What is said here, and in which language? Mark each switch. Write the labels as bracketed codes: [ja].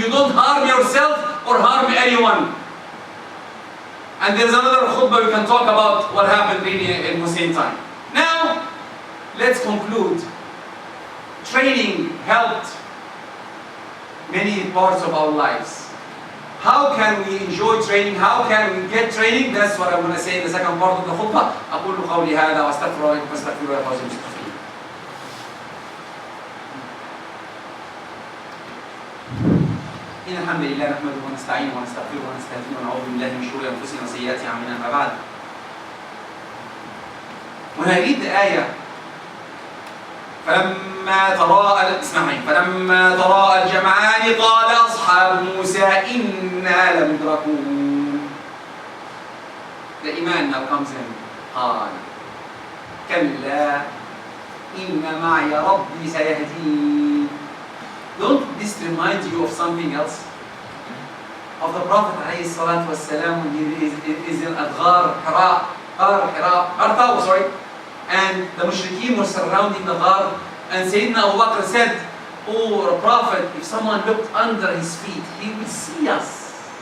[en] You don't harm yourself or harm anyone. And there's another khutbah we can talk about what happened really in Hussein time. Now, let's conclude. Training helped many parts of our lives. How can we enjoy training? How can we get training? That's what I'm going to say in the second part of the khutbah. [ar] أقول قولي هذا وأستغفر الله لكم فاستغفروه يا فوز المستغفرين. إن الحمد لله نحمده ونستعينه ونستغفره ونستهديه ونعوذ بالله من شرور أنفسنا وسيئات أعمالنا. أما بعد. [en] When I read the ayah, [ar] فلما تراءى الجمعان قال أصحاب موسى إنا لمدركون. [en] The iman now comes in. [ar] قال كلا إن معي ربي سيهدين. [en] Don't this remind you of something else? Of the Prophet ﷺ when he is in Adghar, Hira, sorry. And the mushrikeen were surrounding the ghar, and Sayyidina Abu Bakr said, oh Prophet, if someone looked under his feet, he will see us.